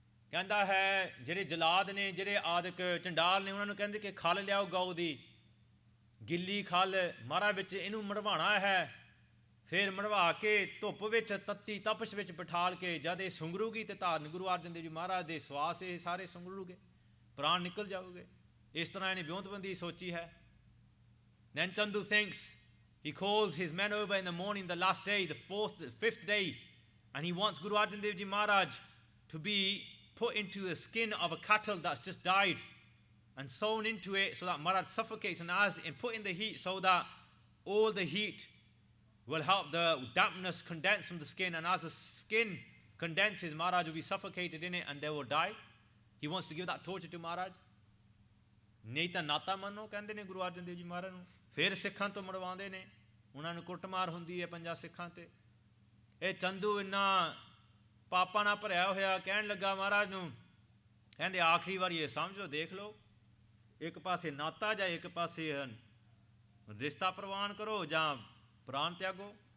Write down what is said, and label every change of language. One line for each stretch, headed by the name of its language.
Punjabi: ਕਹਿੰਦਾ ਹੈ ਜਿਹੜੇ ਜਲਾਦ ਨੇ, ਜਿਹੜੇ ਆਦਿਕ ਚੰਡਾਲ ਨੇ, ਉਹਨਾਂ ਨੂੰ ਕਹਿੰਦੇ ਕਿ ਖਲ ਲਿਆਓ ਗਊ ਦੀ, ਗਿੱਲੀ ਖਲ ਮਹਾਰਾਜ ਵਿੱਚ ਇਹਨੂੰ ਮੜਵਾਉਣਾ ਹੈ। ਫਿਰ ਮੜਵਾ ਕੇ ਧੁੱਪ ਵਿੱਚ ਤੱਤੀ ਤਪਸ਼ ਵਿੱਚ ਬਿਠਾਲ ਕੇ ਜਦ ਇਹ ਸੁੰਗਰੂਗੀ ਤੇ ਧੰਨ ਗੁਰੂ ਅਰਜਨ ਦੇਵ ਜੀ ਮਹਾਰਾਜ ਦੇ ਸਵਾਸ ਇਹ ਸਾਰੇ ਸੁੰਗਰੂਗੇ, ਪ੍ਰਾਣ ਨਿਕਲ ਜਾਓਗੇ। ਇਸ ਤਰ੍ਹਾਂ ਇਹਨੇ ਵਿਉਂਤਬੰਦੀ ਸੋਚੀ ਹੈ।
English: Then Chandu thinks, he calls his men over in the morning, the last day, the 5th day, and he wants Guru Arjan Dev Ji Maharaj to be put into the skin of a cattle that's just died and sewn into it so that Maharaj suffocates and put in the heat so that all the heat will help the dampness condense from the skin, and as the skin condenses, Maharaj will be suffocated in it and they will die. He wants to give that torture to Maharaj.
Punjabi: ਨਹੀਂ ਤਾਂ ਨਾਤਾ ਮੰਨੋ ਕਹਿੰਦੇ ਨੇ ਗੁਰੂ ਅਰਜਨ ਦੇਵ ਜੀ ਮਹਾਰਾਜ ਨੂੰ। ਫਿਰ ਸਿੱਖਾਂ ਤੋਂ ਮੜਵਾਉਂਦੇ ਨੇ, ਉਹਨਾਂ ਨੂੰ ਕੁੱਟਮਾਰ ਹੁੰਦੀ ਹੈ 5 ਸਿੱਖਾਂ ਤੇ। ਇਹ ਚੰਦੂ ਇੰਨਾ ਪਾਪਾਂ ਨਾਲ ਭਰਿਆ ਹੋਇਆ ਕਹਿਣ ਲੱਗਾ ਮਹਾਰਾਜ ਨੂੰ, ਕਹਿੰਦੇ ਆਖਰੀ ਵਾਰੀ ਇਹ ਸਮਝ ਲਓ, ਦੇਖ ਲਓ, ਇੱਕ ਪਾਸੇ ਨਾਤਾ ਜਾਂ ਇੱਕ ਪਾਸੇ ਰਿਸ਼ਤਾ ਪ੍ਰਵਾਨ ਕਰੋ ਜਾਂ ਪ੍ਰਾਣ ਤਿਆਗੋ।